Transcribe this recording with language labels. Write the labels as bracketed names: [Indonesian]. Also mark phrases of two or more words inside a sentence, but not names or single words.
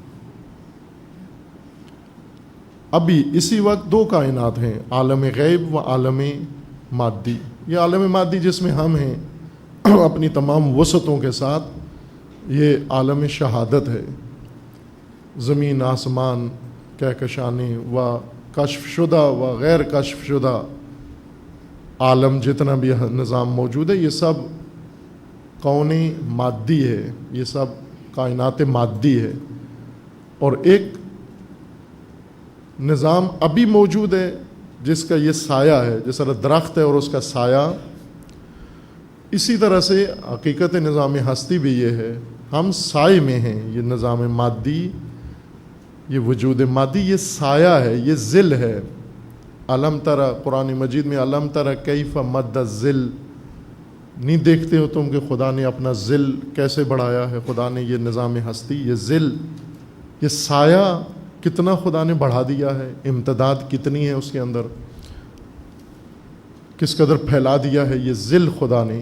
[Urdu] ابھی اسی وقت دو کائنات ہیں، عالم غیب و عالم مادی۔ یہ عالم مادی جس میں ہم ہیں اپنی تمام وسعتوں کے ساتھ، یہ عالم شہادت ہے۔ زمین، آسمان، کہکشانی و کشف شدہ و غیر کشف شدہ عالم، جتنا بھی نظام موجود ہے، یہ سب کون مادی ہے، یہ سب کائنات مادی ہے۔ اور ایک نظام ابھی موجود ہے جس کا یہ سایہ ہے، جس طرح درخت ہے اور اس کا سایہ، اسی طرح سے حقیقت نظام ہستی بھی یہ ہے، ہم سائے میں ہیں۔ یہ نظام مادی، یہ وجود مادی، یہ سایہ ہے، یہ ظل ہے۔ [Arabic] علم ترى، [Urdu] قرآن مجید میں [Arabic] علم ترى کیف مد الظل، [Urdu] نہیں دیکھتے ہو تم کہ خدا نے اپنا ظل کیسے بڑھایا ہے۔ خدا نے یہ نظام ہستی، یہ ظل، یہ سایہ کتنا خدا نے بڑھا دیا ہے، امتداد کتنی ہے اس کے اندر، کس قدر پھیلا دیا ہے یہ ظل خدا نے۔